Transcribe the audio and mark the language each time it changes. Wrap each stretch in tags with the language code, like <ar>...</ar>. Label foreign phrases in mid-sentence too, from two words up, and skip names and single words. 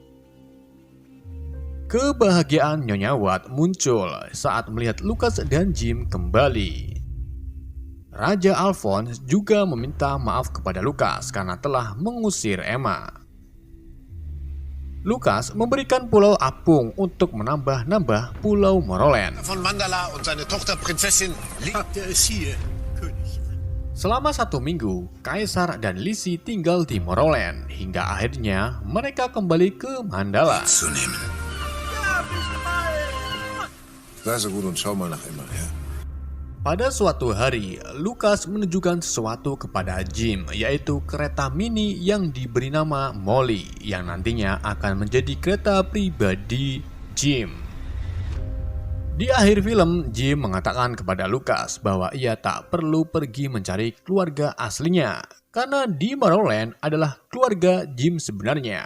<id>Kebahagiaan Nyonya Watt muncul saat melihat Lukas dan Jim kembali. Raja Alphonse juga meminta maaf kepada Lukas karena telah mengusir Emma. Lukas memberikan pulau apung untuk menambah-nambah pulau Morrowind.</id> <de>Von Mandala und seine Tochter Prinzessin Habt ihr es hier, König?</de> <id>Selama 1 minggu, Kaisar dan Lizzie tinggal di Morrowind hingga akhirnya mereka kembali ke Mandala.</id> <de>zu nehmen. Sei so gut und schau mal nach Emma, ja?</de> <id>Pada suatu hari, Lukas menunjukkan sesuatu kepada Jim, yaitu kereta mini yang diberi nama Molly, yang nantinya akan menjadi kereta pribadi Jim. Di akhir film, Jim mengatakan kepada Lucas bahwa ia tak perlu pergi mencari keluarga aslinya, karena di Tomorrowland adalah keluarga Jim sebenarnya.</id>